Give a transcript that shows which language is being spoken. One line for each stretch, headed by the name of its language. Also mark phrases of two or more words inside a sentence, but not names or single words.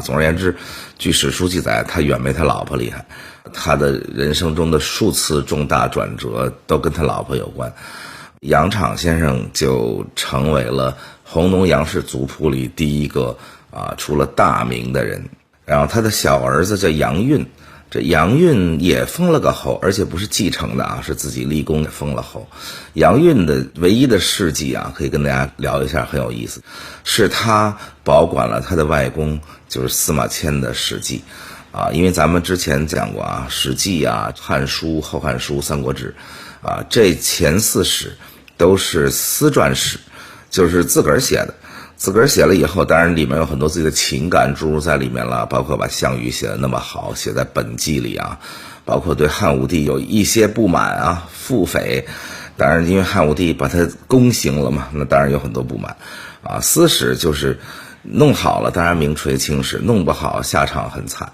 Chinese: 總而言之，據史書記載，他遠沒他老婆厲害，他的人生中的數次重大轉折都跟他老婆有關。楊敞先生就成為了弘農楊氏族譜裡第一個出了大名的人。然後他的小兒子叫楊運，這楊運也封了個侯，而且不是繼承的啊，是自己立功封了侯。楊運的唯一的事跡啊，可以跟大家聊一下，很有意思，是他保管了他的外公，就是司馬遷的史記啊。因為咱們之前講過啊，史記啊、漢書、後漢書、三國志啊，這前4史都是私傳史，就是自個兒寫的。自個兒寫了以後，當然裡面有很多自己的情感注入在裡面了，包括把项羽寫得那麼好，寫在本紀裡啊，包括对漢武帝有一些不滿啊，腹诽。當然因為漢武帝把他宮刑了嘛，那當然有很多不滿啊。私史就是弄好了当然名垂青史，弄不好下场很慘。